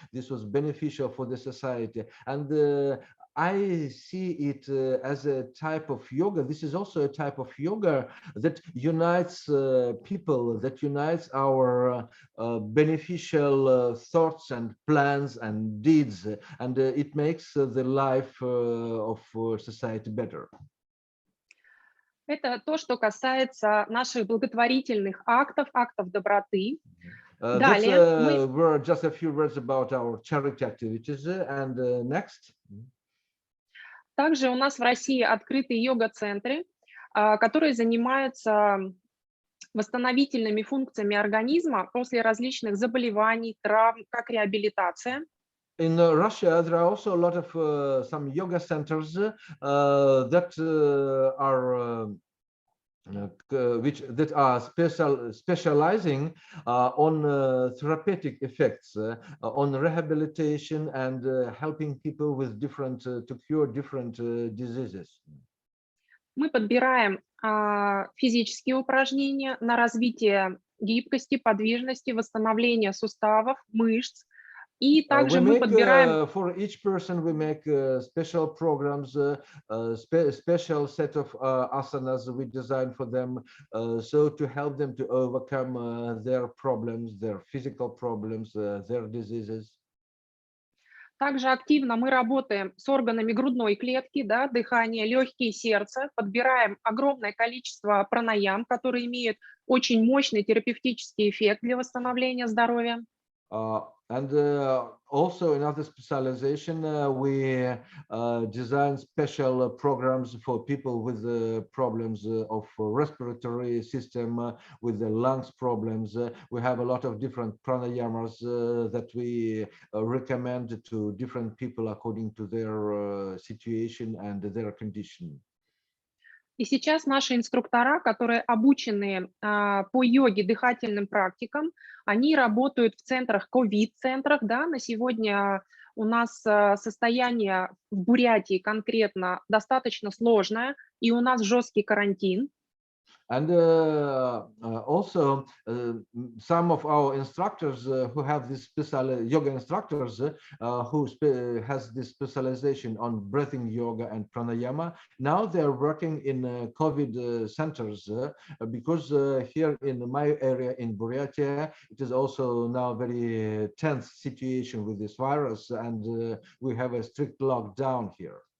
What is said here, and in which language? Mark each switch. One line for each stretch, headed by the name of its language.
English: This was beneficial for the society, and I see it as a type of yoga. This is also a type of yoga that unites people, that unites our beneficial thoughts and plans and deeds, and it makes the life of society better.
Russian: Это то, что касается наших благотворительных актов, актов доброты. Далее
English: were just a few words about our charity activities, and next.
Russian: Также у нас в России открыты йога-центры, которые занимаются восстановительными функциями организма после различных заболеваний, травм, как реабилитация.
English: In Russia, there are also a lot of some yoga centers that are specializing on therapeutic effects, on rehabilitation, and helping people with to cure different diseases.
Russian: Мы подбираем физические упражнения на развитие гибкости, подвижности, восстановления суставов, мышц. И также мы подбираем...
English: For each person we make special programs, special set of asanas we design for them, so to help them to overcome their problems, their physical problems, their diseases.
Russian: Также активно мы работаем с органами грудной клетки, да, дыхание, легкие, сердце, подбираем огромное количество пранаям, которые имеют очень мощный терапевтический эффект для восстановления здоровья.
English: And also another specialization, we design special programs for people with problems of respiratory system, with the lungs problems. We have a lot of different pranayamas that we recommend to different people according to their situation and their condition.
Russian: И сейчас наши инструктора, которые обучены по йоге, дыхательным практикам, они работают в центрах, ковид-центрах. Да? На сегодня у нас состояние в Бурятии конкретно достаточно сложное, и у нас жесткий карантин.
English: And also some of our instructors who have this special yoga instructors who has this specialization on breathing yoga and pranayama. Now they're working in COVID centers because here in my area in Buryatia, it is also now very tense situation with this virus, and we have a strict lockdown here.